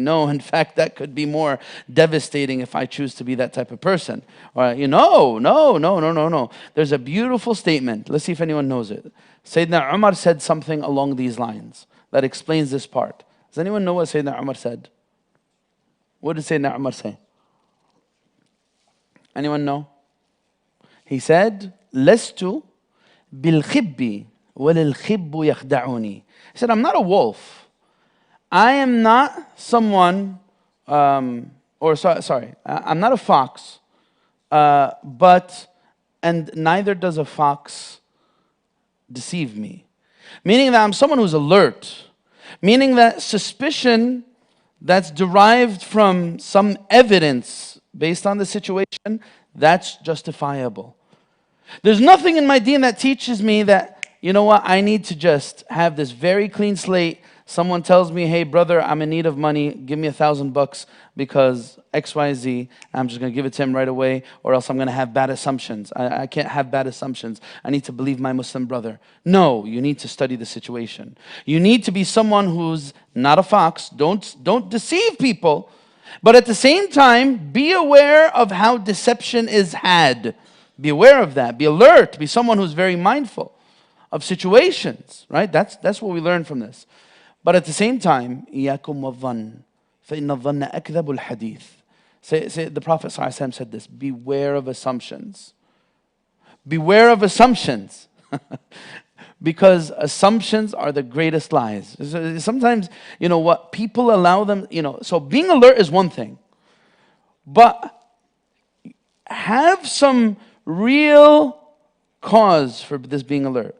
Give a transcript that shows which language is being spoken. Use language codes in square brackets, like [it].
[en] No, in fact, that could be more devastating if I choose to be that type of person. Or, no. There's a beautiful statement. Let's see if anyone knows it. Sayyidina Umar said something along these lines that explains this part. Does anyone know what Sayyidina Umar said? What did Sayyidina Umar say? Anyone know? He said, [ar] لست بالخب وللخب يخدعني. [en] He said, I'm not a wolf. I am not someone, I'm not a fox, and neither does a fox deceive me. Meaning that I'm someone who's alert. Meaning that suspicion that's derived from some evidence based on the situation, that's justifiable. There's nothing in my deen that teaches me that, you know what, I need to just have this very clean slate. Someone tells me, hey brother, I'm in need of money, give me $1,000 because XYZ, I'm just going to give it to him right away, or else I'm going to have bad assumptions. I can't have bad assumptions. I need to believe my Muslim brother. No, you need to study the situation. You need to be someone who's not a fox. Don't deceive people. But at the same time, be aware of how deception is had. Be aware of that. Be alert. Be someone who's very mindful of situations, right? That's what we learn from this. But at the same time, [ar] إِيَّاكُمْ وَالظَّنِّ فَإِنَّ الظَّنَّ أَكْذَبُ الْحَدِيثِ. [en] The Prophet ﷺ said this, beware of assumptions. Beware of assumptions. Because assumptions are the greatest lies. Sometimes, what people allow them, so being alert is one thing. But have some real cause for this being alert.